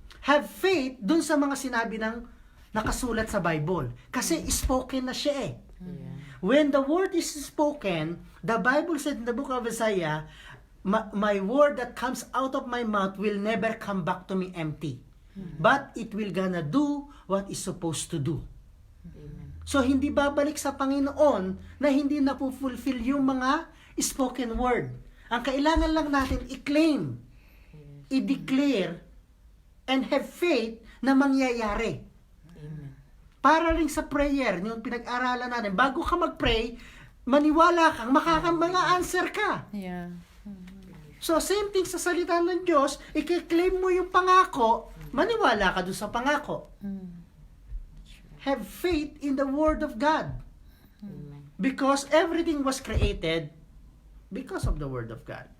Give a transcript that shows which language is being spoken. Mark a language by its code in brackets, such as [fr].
[en] Have faith [tl] dun sa mga sinabi ng nakasulat sa Bible. Kasi spoken na siya eh. [en] Yeah. When the word is spoken, the Bible said in the book of Isaiah, my word that comes out of my mouth will never come back to me empty. But it will gonna do what is supposed to do. Amen. [tl] So, hindi babalik sa Panginoon na hindi napufulfill yung mga spoken word. Ang kailangan lang natin i-claim, i-declare, and have faith na mangyayari. [en] Amen. [tl] Para rin sa prayer, yung pinag-aralan natin, bago ka mag-pray, maniwala kang mga answer ka. [en] Yeah. [tl] So, same thing sa salita ng Diyos, i-claim mo yung pangako, maniwala ka dun sa pangako. [en] Have faith in the Word of God. Amen. Because everything was created because of the Word of God.